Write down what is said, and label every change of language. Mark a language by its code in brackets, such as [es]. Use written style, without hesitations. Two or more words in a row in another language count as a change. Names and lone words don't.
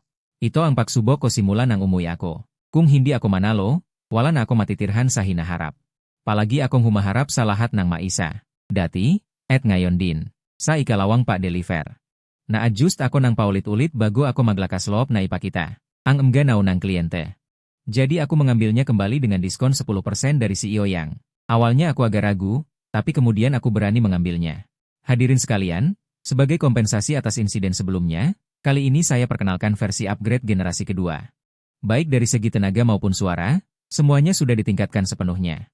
[tl] Ito ang pagsubok ko simula nang umuwi ako. Kung hindi ako manalo, wala na ako matitirhan sa hinaharap. Palagi akong humaharap sa lahat ng maisa. Dati, at ngayon din. Sa ikalawang pa-deliver. Na-adjust ako ng paulit-ulit bago ako maglakas loob na ipakita ang emganaw ng kliyente. [id] Jadi aku mengambilnya kembali dengan diskon 10% dari CEO Yang. Awalnya aku agak ragu, tapi kemudian aku berani mengambilnya. Hadirin sekalian, sebagai kompensasi atas insiden sebelumnya, kali ini saya perkenalkan versi upgrade generasi kedua. Baik dari segi tenaga maupun suara, semuanya sudah ditingkatkan sepenuhnya.